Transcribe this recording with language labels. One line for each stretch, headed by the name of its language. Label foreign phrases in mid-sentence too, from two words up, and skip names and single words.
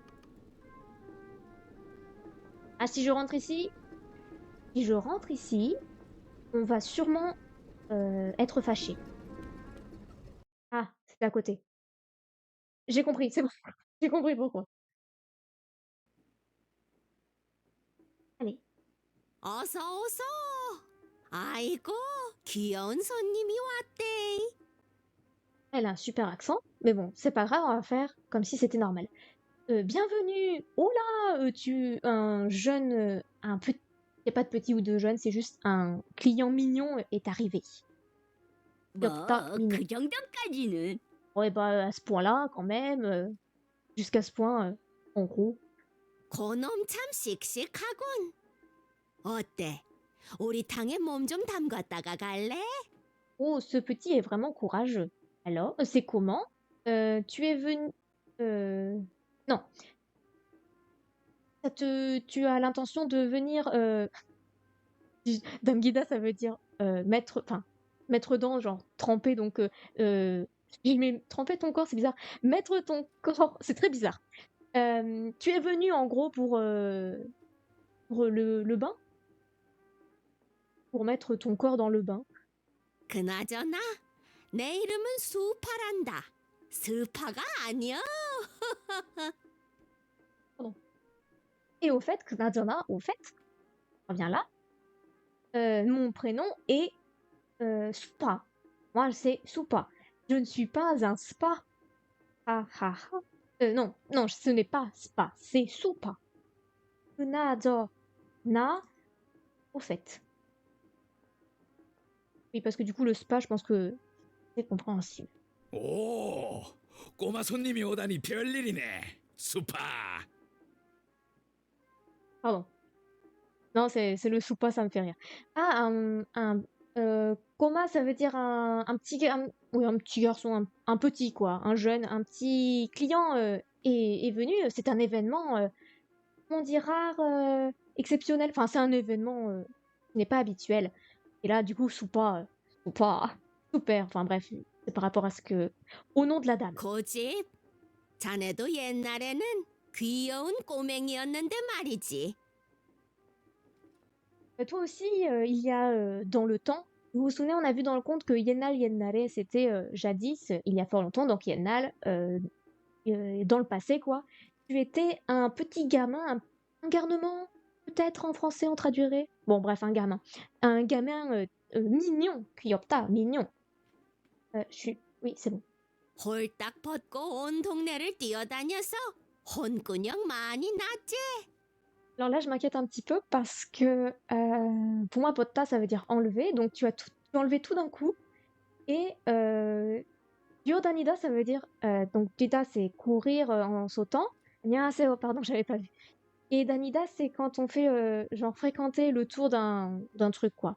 French: Ah, si je rentre ici, on va sûrement être fâché. Ah, c'est à côté. J'ai compris, c'est bon. J'ai compris pourquoi. Allez.
Korean: 어서 어서. 아이고, 귀여운 손님이 왔대.
French: Elle a un super accent, mais bon, c'est pas grave, on va faire comme si c'était normal. Bienvenue. Oh là, un jeune, un petit, y a pas de petit ou de jeune, c'est juste un client mignon est arrivé. Yopta mignon.
Korean: 그 정도까지는.
French: Ouais, bah à ce point-là, quand même, jusqu'à ce point, en gros.
Korean: 고놈 참 씩씩하군. 어때? 우리 탕에 몸 좀 담갔다가 갈래?
French: Oh, ce petit est vraiment courageux. Alors, c'est comment? Tu es venu. Non. Tu as l'intention de venir. Damgida, ça veut dire mettre dans, genre tremper. Donc, je mets tremper ton corps, c'est bizarre. Mettre ton corps, c'est très bizarre. Tu es venu en gros pour le bain? Pour mettre ton corps dans le bain.
Korean: 그나저나 내 이름은 수파란다. 스파가 아니야.
French: Et au fait, Knadjana, reviens là. Mon prénom est Soupa. Moi, c'est Soupa. Je ne suis pas un spa. Ah ah ah. Non, ce n'est pas spa, c'est Soupa. Knadjana, au fait. Oui, parce que du coup, le spa, je pense que c'est compréhensible.
Korean: 오, 꼬마 손님이 오다니 별일이네. 수파.
French: Pardon. Non, c'est le Soupa, ça me fait rire. Ah, Koma, ça veut dire un petit, oui, un petit garçon, un petit quoi, un jeune, un petit client est venu. C'est un événement, on dit rare, exceptionnel. Enfin, c'est un événement qui n'est pas habituel. Et là, du coup, Soupa, super. Enfin bref, c'est par rapport à au nom de la dame.
Korean: 고집. 자네도 옛날에는 귀여운 꼬맹이였는데 말이지.
French: Toi aussi, il y a dans le temps, vous vous souvenez, on a vu dans le conte que Yennal Yennare, c'était jadis, il y a fort longtemps, donc Yennal, dans le passé, quoi. Tu étais un petit gamin, un garnement, peut-être en français on traduirait. Bon, bref, un gamin. Un gamin mignon, 귀엽다, mignon. Oui, c'est bon.
Korean: 홀딱 벗고 온 동네를 뛰어다녀서 혼꾸녕 많이 났지.
French: Alors là, je m'inquiète un petit peu parce que pour moi, botta, ça veut dire enlever. Donc tu as enlevé tout d'un coup. Et Diodanida, ça veut dire. Donc Dida, c'est courir en sautant. Annyeonghaseyo, pardon, j'avais pas vu. Et Danida, c'est quand on fait genre fréquenter le tour d'un truc, quoi.